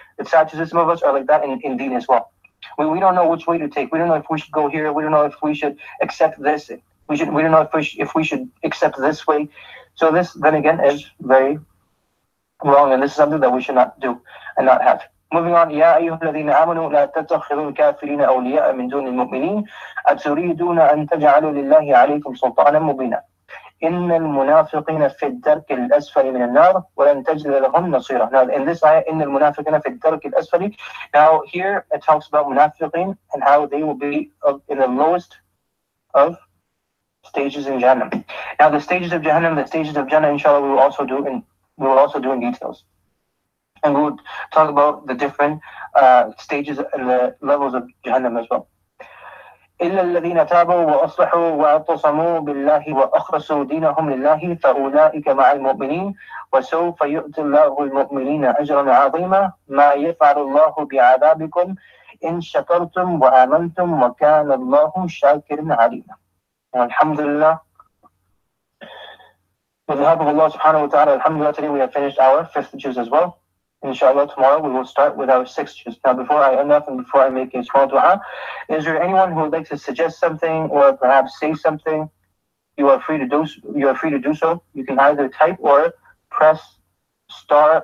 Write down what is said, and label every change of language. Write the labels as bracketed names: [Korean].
[English] It's sad to say some of us are like that in Deen as well. We don't know which way to take. We don't know if we should go here. We don't know if we should accept this. We don't know if we should accept this way. So this, then again, is very wrong, and this is something that we should not do and not have. Moving on, [Arabic] يا أيها الذين آمنوا لا تتخذوا الكافرين أولياء من دون المؤمنين أتريدون أن تجعلوا لله عليكم سلطانا مبينا. إن المنافقين في الدرك الأسفل من النار ولن تجد لهم نصيرا. [English] Now in this ayah, [Arabic] إن المنافقين في الدرك الأسفل. [English] Now here it talks about munafiqin and how they will be in the lowest of stages in Jahannam. Now the stages of Jahannam, the stages of Jannah, inshallah, we will also do in details. And we will talk about the different stages and the levels of Jahannam as well. [Arabic] إلا الذين تابوا وأصلحوا واعتصموا بالله وأخلصوا دينهم لله فأولئك مع المؤمنين وسوف يؤتي الله المؤمنين أجرا عظيما ما يفعل الله بعذابكم إن شكرتم وآمنتم وكان الله شاكرا عليما. والحمد لله. [English] With the help of Allah subhanahu wa ta'ala, alhamdulillah, today we have finished our 5th juz as well. Inshallah, tomorrow we will start with our 6th juz. Now, before I end up and before I make a small dua, is there anyone who would like to suggest something or perhaps say something? You are free to do so. You can either type or press star.